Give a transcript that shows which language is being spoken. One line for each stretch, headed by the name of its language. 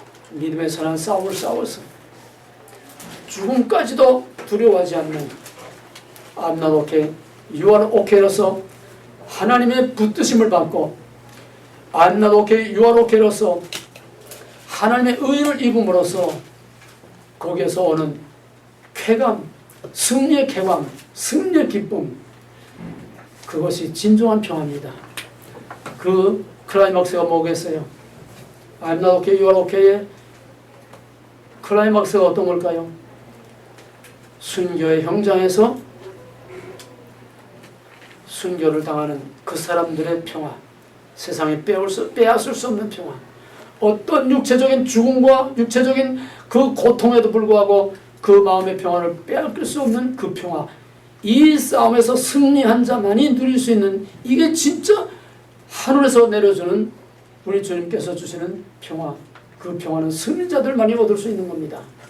Korean: 믿음의 선한 싸움을 싸워서 죽음까지도 두려워하지 않는 I'm not okay, you are okay 로서 하나님의 붙드심을 받고 I'm not okay, you are okay로서 하나님의 의를 입음으로써 거기에서 오는 쾌감, 승리의 쾌감, 승리의 기쁨, 그것이 진정한 평화입니다. 그 클라이막스가 뭐겠어요?
English: I'm not okay, you are okay의 클라이막스가 어떤 걸까요?
Korean: 순교의 현장에서 순교를 당하는 그 사람들의 평화, 세상에 빼앗을 수 없는 평화, 어떤 육체적인 죽음과 육체적인 그 고통에도 불구하고 그 마음의 평화를 빼앗길 수 없는 그 평화, 이 싸움에서 승리한 자만이 누릴 수 있는, 이게 진짜 하늘에서 내려주는 우리 주님께서 주시는 평화, 그 평화는 승리자들만이 얻을 수 있는 겁니다.